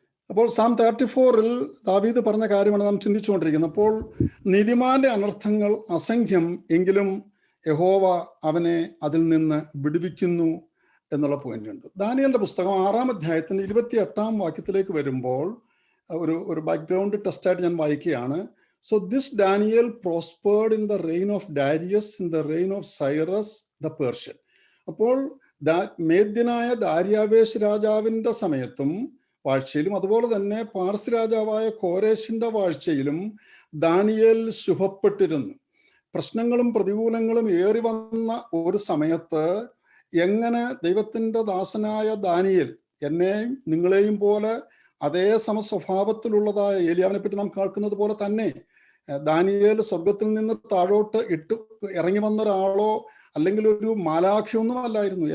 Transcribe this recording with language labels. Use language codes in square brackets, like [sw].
[ml] അപ്പോൾ സാം 34 ദാവീദ് പറഞ്ഞ കാര്യമാണ് നാം ചിന്തിച്ചുകൊണ്ടിരിക്കുന്നത്. അപ്പോൾ നീതിമാന്റെ അനർത്ഥങ്ങൾ അസംഖ്യം, എങ്കിലും യഹോവ അവനെ അതിൽ നിന്ന് വിടുവിക്കുന്നു എന്നുള്ള പോയിന്റ് ഉണ്ട്. ദാനിയേലിന്റെ പുസ്തകം 6-ാം അധ്യായത്തിന്റെ 28-ാം വാക്യത്തിലേക്ക് വരുമ്പോൾ ഒരു ബാക്ക്ഗ്രൗണ്ട് ടെസ്റ്റായിട്ട് ഞാൻ വായിക്കുകയാണ്. [en] So this Daniel prospered in the reign of Darius, in the reign of Cyrus the Persian. [ml] അപ്പോൾ മേദ്യനായ ദാര്യാവേശ് രാജാവിന്റെ സമയത്തും വാഴ്ചയിലും അതുപോലെ തന്നെ പാർസി രാജാവായ കോരേശിന്റെ വാഴ്ചയിലും ദാനിയേൽ ശുഭപ്പെട്ടിരുന്നു. പ്രശ്നങ്ങളും പ്രതികൂലങ്ങളും ഏറി വന്ന ഒരു സമയത്ത് എങ്ങനെ ദൈവത്തിന്റെ ദാസനായ ദാനിയേൽ എന്നെയും നിങ്ങളെയും പോലെ അതേ സമസ്വഭാവത്തിലുള്ളതായ ഏലിയാവിനെ പറ്റി നാം കേൾക്കുന്നത് പോലെ തന്നെ ദാനിയേൽ സ്വർഗത്തിൽ നിന്ന് താഴോട്ട് ഇറങ്ങി വന്ന ഒരാളോ അല്ലെങ്കിൽ ഒരു മാലാഖയൊന്നും അല്ലായിരുന്നു.